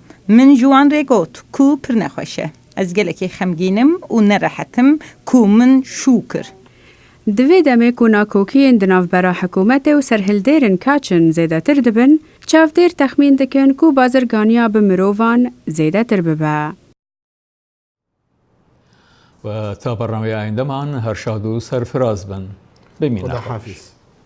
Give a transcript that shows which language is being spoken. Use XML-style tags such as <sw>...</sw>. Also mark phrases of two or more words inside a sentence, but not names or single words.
<ku>Min ji wan rê got ku pir nexweş e. Ez gelekî xemgînim û nerehetim ku min şû kir. Divê demê ku nakokiyên di navbera hikûmetê û serhildêrên Kaçin zêdetir dibin, çavdêr texmîn dikin ku bazirganiya bi mirovan zêdetir bibe.</ku> <ckb>و تا بەڕەوەی ئایندەمان هەرشاد و سەرفراز بن. بمینە. خداحافظ.</ckb>